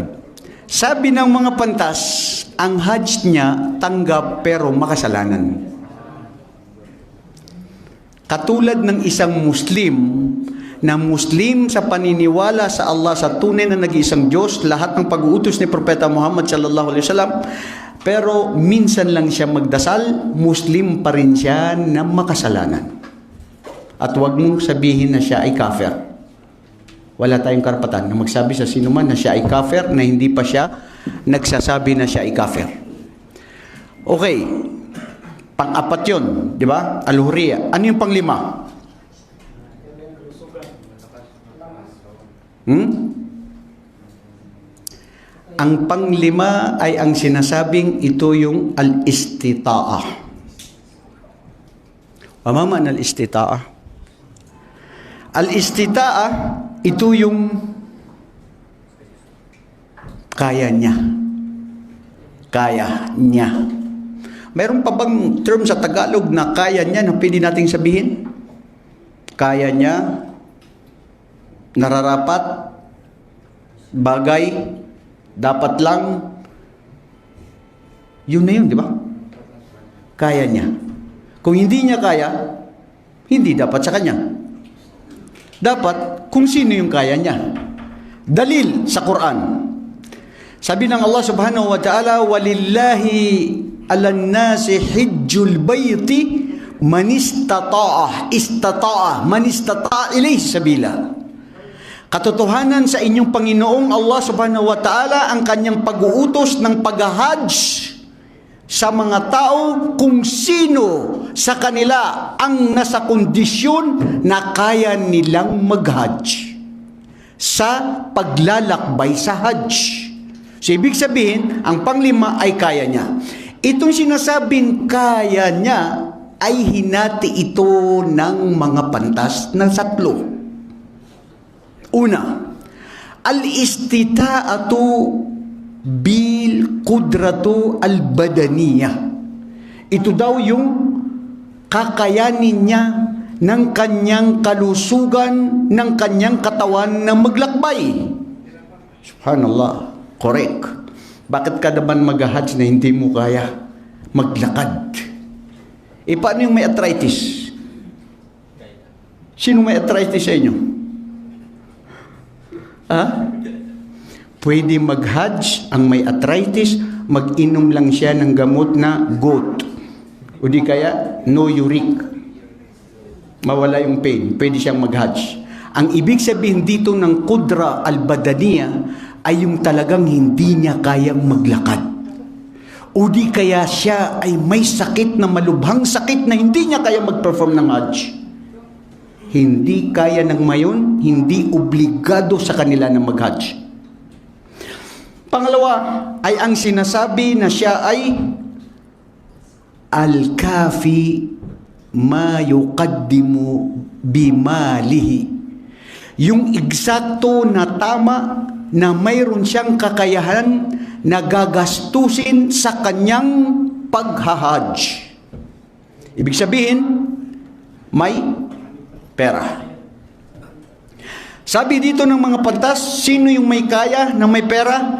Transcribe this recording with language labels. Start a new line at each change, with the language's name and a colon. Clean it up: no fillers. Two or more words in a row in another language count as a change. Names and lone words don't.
Filipino: Sabi ng mga pantas, ang Hajj niya tanggap pero makasalanan. Katulad ng isang Muslim na Muslim sa paniniwala sa Allah, sa tunay na nag-iisang Diyos, lahat ng pag-uutos ni Propeta Muhammad
Arabic: صلى الله عليه وسلم,
Filipino: pero minsan lang siya magdasal, Muslim pa rin siya na makasalanan. At huwag mong sabihin na siya ay kafir. Wala tayong karapatan na magsabi sa sino man na siya ay kafir, na hindi pa siya nagsasabi na siya ay kafir. Okay. Pang-apat yun, di ba? Al-Hurriya. Ano yung pang-5? Ang pang-5 ay ang sinasabing ito yung al-istita'ah. Pamaman al-istita'ah. Al-istita'ah, ito yung kaya niya. Kaya niya. Mayroon pa bang term sa Tagalog na kaya niya na pwede nating sabihin? Kaya niya, nararapat, bagay, dapat lang, yun na yun, di ba? Kaya niya. Kung hindi niya kaya, hindi dapat sa kanya. Dapat kung sino yung kaya niya. Dalil sa Quran. Sabi ng Allah
Arabic: سبحانه وتعالى ولله على الناس حج البيت من استطاع من استطاع إليه سبيلا.
Filipino: Katotohanan sa inyong Panginoong Allah
Arabic: سبحانه وتعالى
Filipino: ang kanyang pag-uutos ng pag-hajj sa mga tao kung sino sa kanila ang nasa kondisyon na kaya nilang mag-hajj sa paglalakbay sa hajj. So, ibig sabihin, ang pang-5 ay kaya niya. Itong sinasabing kaya niya ay hinati ito ng mga pantas ng 3.
Arabic: Una, الاستطاعة بالقدرة البدنية.
Filipino: Ito daw yung kakayanin niya ng kanyang kalusugan, ng kanyang katawan na maglakbay. Subhanallah, correct. Bakit ka naman mag-hajj na hindi mo kaya maglakad? Paano yung may arthritis? Sino may arthritis sa inyo? Ha? Pwede mag-hajj ang may arthritis, mag-inom lang siya ng gamot na goat. O di kaya,
English: no uric.
Filipino: Mawala yung pain. Pwede siyang mag-hajj. Ang ibig sabihin dito ng
Arabic: القدرة البدنية
Filipino: ay yung talagang hindi niya kayang maglakad. O di kaya siya ay may sakit na malubhang sakit na hindi niya kaya mag-perform ng hajj. Hindi kaya ng mayon, hindi obligado sa kanila na mag-hajj. Pangalawa ay ang sinasabi na siya ay
Arabic: الكافي ما يقدم بماله.
Filipino: Yung eksakto na tama na mayroon siyang kakayahan na gagastusin sa kanyang paghahajj. Ibig sabihin, may pera. Sabi dito ng mga pantas, sino yung may kaya na may pera?